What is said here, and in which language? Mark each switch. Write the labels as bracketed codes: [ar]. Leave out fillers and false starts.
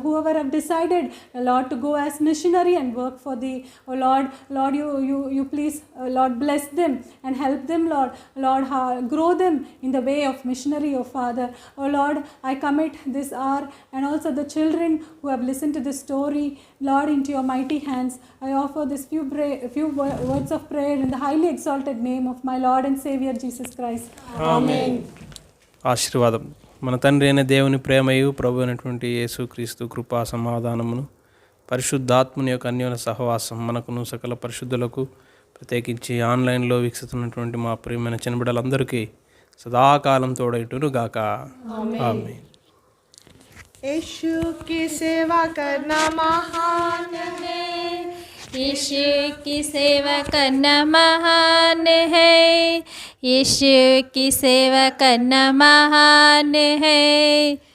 [en] Whoever have decided, Lord, to go as missionary and work for Thee, O Lord, you please, Lord, bless them and help them, Lord, grow them in the way of missionary, O Father. O Lord, I commit this hour and also the children who have listened to this story, Lord, into your mighty hands. I offer this few words of prayer in the highly exalted name of my Lord and Savior Jesus Christ. Amen. [te] ఆశీర్వాదం. మన తండ్రి అయిన దేవుని ప్రేమయు ప్రభు అయినటువంటి యేసుక్రీస్తు కృపా సమాధానమును పరిశుద్ధాత్మని యొక్క అన్యోన్య సహవాసం మనకును సకల పరిశుద్ధులకు ప్రత్యేకించి ఆన్లైన్లో వీక్షిస్తున్నటువంటి మా ప్రియమైన చిన్నబిడ్డలందరికీ సదాకాలం తోడైటును గాక. ఆమేన్. [hi] यीशु की सेवा करना महान है, यीशु की सेवा करना महान है, यीशु की सेवा करना महान है।